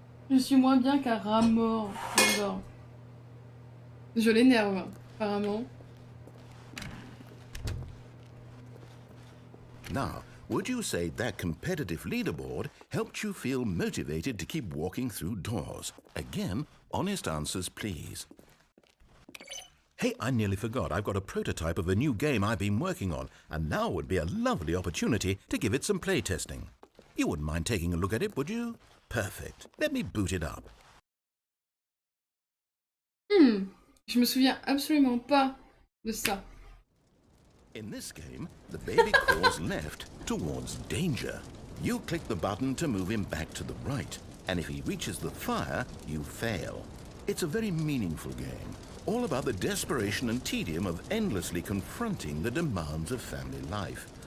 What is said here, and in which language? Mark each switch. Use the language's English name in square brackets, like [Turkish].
[French] Je suis moins bien qu'un rat mort. J'adore. Je l'énerve, apparemment. [English] Now, would you say that competitive leaderboard helped you feel motivated to keep walking through doors? Again, honest answers, please. Hey, I nearly forgot. I've got a prototype of a new game I've been working on, and now would be a lovely opportunity to give it some playtesting. You wouldn't mind taking a look at it, would you? Perfect. Let me boot it up. [French] Je me souviens absolument pas de ça. [English] In this game, the baby crawls left towards danger. You click the button to move him back to the right, and if he reaches the fire, you fail. It's a very meaningful game, all about the desperation and tedium of endlessly confronting the demands of family life.